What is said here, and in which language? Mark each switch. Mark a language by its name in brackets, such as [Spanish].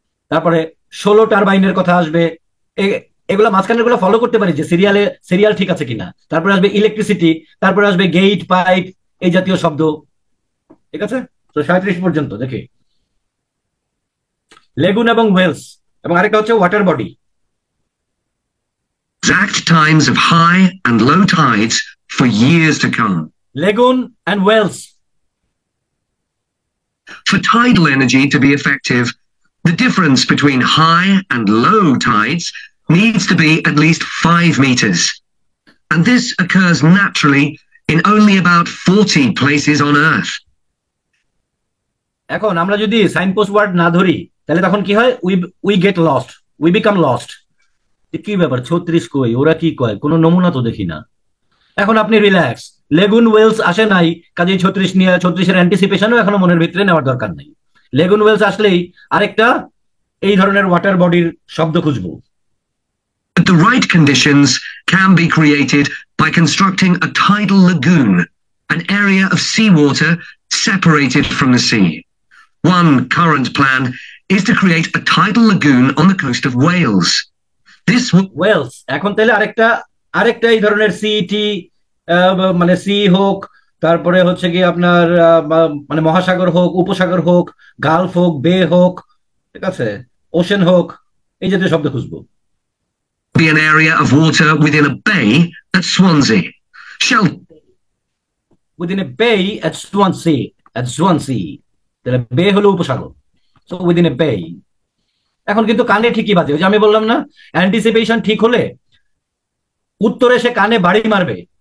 [Bangla] তারপরে 16 টারবাইনের কথা আসবে, এগুলো মাঝখানের গুলো ফলো করতে পারি যে সিরিয়াল ঠিক আছে কিনা। তারপরে আসবে ইলেকট্রিসিটি, তারপরে আসবে গেট, পাইপ, এই জাতীয় শব্দ। ঠিক আছে, তো 37 পর্যন্ত দেখি লেগুন এবং ওয়েলস, এবং আরেকটা হচ্ছে water body. [English] Exact times of high and low tides for years to come. Lagoon and wells. For tidal energy to be effective, the difference between high and low tides needs to be at least 5 meters. And this occurs naturally in only about 40 places on Earth. [Bangla] এখন আমরা যদি signpost word না ধরি তাহলে তখন কি হয়? [English] We get lost, we become lost. [Bangla] কি ব্যাপার 36 কই, ওরা কি কয়, কোনো নমুনা তো দেখি না। এখন আপনি রিল্যাক্স, লেগুন ওয়েলস আসে নাই, কাজেই 36 নিয়ে 36 এর অ্যান্টিসিপেশনও এখনো মনের ভিতরে নেওয়ার দরকার নাই। লেগুন ওয়েলস আসলেই আরেকটা এই ধরনের ওয়াটার বডির শব্দ খুঁজবো। [English] But the right conditions can be created by constructing a tidal lagoon, an area of seawater separated from the sea. One current plan is to create a tidal lagoon on the coast of Wales. This [Bangla] Wales, এখন তাহলে আরেকটা এই ধরনের city, মানে C হোক, তারপরে হচ্ছে কি আপনার মানে মহাসাগর হোক, উপসাগর হোক, গালফ হোক, বে হোক, ঠিক আছে, ওশেন হোক, এই জাতীয় শব্দ খুঁজবো। [English] Be an area of water within a bay at Swansea. Within a bay at Swansea, [Bangla] তাহলে বে হলো উপসাগর, [English] So within a bay. [Bangla] এখন কিন্তু কানে ঠিকই বাজে, ওই যে আমি বললাম না, অ্যান্টিসিপেশন ঠিক হলে উত্তরে সে কানে বাড়ি মারবে।